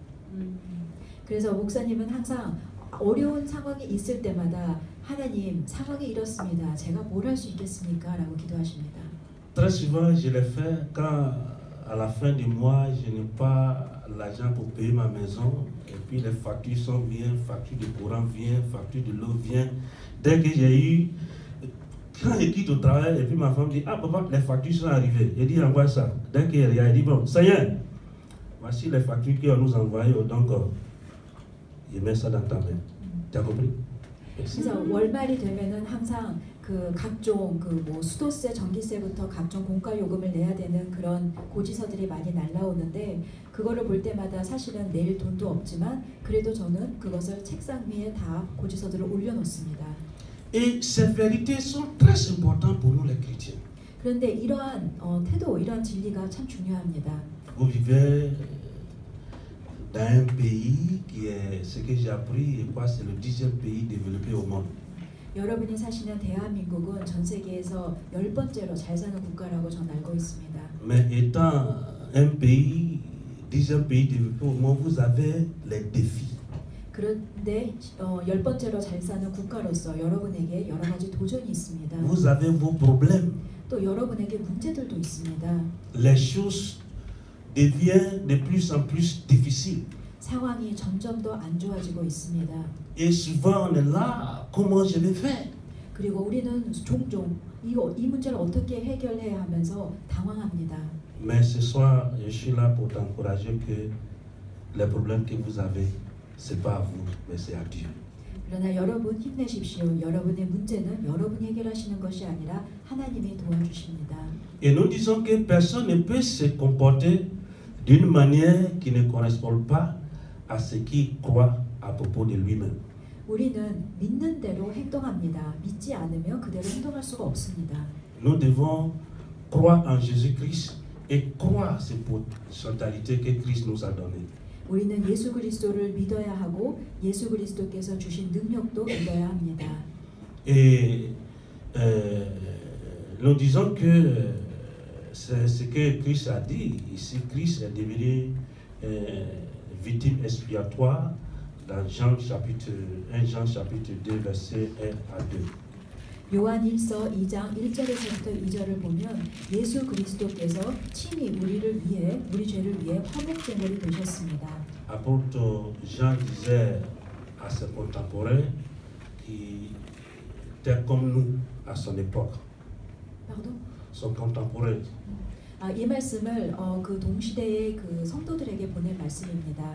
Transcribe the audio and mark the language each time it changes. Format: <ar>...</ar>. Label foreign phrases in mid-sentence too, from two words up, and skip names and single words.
<ko>그래서 목사님은 항상 어려운 상황이 있을 때마다 하나님, 상황이 이렇습니다. 제가 뭘 할 수 있겠습니까? 라고 기도하십니다.</ko> <fr>Très souvent, je l'ai fait quand, à la fin du mois, je n'ai pas l'argent pour payer ma maison, et puis les factures sont bien, facture de courant vient, facture de l'eau vient. Dès que j'ai eu, quand je quitte au travail, et puis ma femme dit, papa, les factures sont arrivées. Je dis, envoie ça. Dès qu'il y a, il dit, bon, Seigneur, voici les factures qu'on nous envoie, donc je mets ça dans ta main. Tu as compris?</fr> <ko>그래서 월말이 되면은 항상 그 각종 뭐 수도세, 전기세부터 각종 공과 요금을 내야 되는 그런 고지서들이 많이 날라오는데 그거를 볼 때마다 사실은 낼 돈도 없지만 그래도 저는 그것을 책상 위에 다 고지서들을 올려놓습니다.</ko> <fr>Et ces vérités sont très importantes pour nous les chrétiens.</fr> <ko>그런데 이러한 태도, 이러한 진리가 참 중요합니다.</ko> <fr>Vous vivez dans un pays qui est, ce que j'ai appris, je crois, c'est le 10e pays développé au monde.</fr> <ko>여러분이 사시는 대한민국은 전 세계에서 10번째로 잘 사는 국가라고 전 알고 있습니다.</ko> <fr>Mais étant un pays, 10e pays développé au monde, vous avez les défis.</fr> <ko>그런데 10번째로 잘 사는 국가로서 여러분에게 여러 가지 도전이 있습니다.</ko> <fr>Vous avez vos problèmes.</fr> <ko>또 여러분에게 문제들도 있습니다.</ko> <fr>Les choses deviennent de plus en plus difficiles.</fr> <ko>상황이 점점 더 안 좋아지고 있습니다.</ko> <fr>Et souvent on est là, comment je vais faire?</fr> <ko>그리고 우리는 종종 이 문제를 어떻게 해결해야 하면서 당황합니다.</ko> <fr>Mais ce soir, je suis là pour t'encourager que les problèmes que vous avez, ce n'est pas à vous, mais c'est à Dieu.</fr> <ko>그러나 여러분 힘내십시오. 여러분의 문제는 여러분이 해결하시는 것이 아니라 하나님이 도와주십니다.</ko> <fr>Et nous disons que personne ne peut se comporter d'une manière qui ne correspond pas à ce qu'il croit à propos de lui-même.</fr> <ko>우리는 믿는 대로 행동합니다. 믿지 않으면 그대로 행동할 수가 없습니다.</ko> <fr>Nous devons croire en Jésus-Christ et croire ces potentialités que Christ nous a données.</fr> <ko>우리는 예수 그리스도를 믿어야 하고 예수 그리스도께서 주신 능력도 믿어야 합니다.</ko> <fr>Et nous disons que c'est ce que Christ a dit. Ici, Christ est devenu victime expiatoire dans Jean chapitre 1 2, versets 1 à 2.</fr> <ko>요한 1서 2장 1절에서부터 2절을 보면 예수 그리스도께서 친히 우리를 위해 우리 죄를 위해 화목제물이 되셨습니다.</ko> <fr>Apôtre Jean disait à ses contemporains qui étaient comme nous à son époque, Pardon? son contemporain.</fr> <ko>이 말씀을 그 동시대의 그 성도들에게 보낸 말씀입니다.</ko>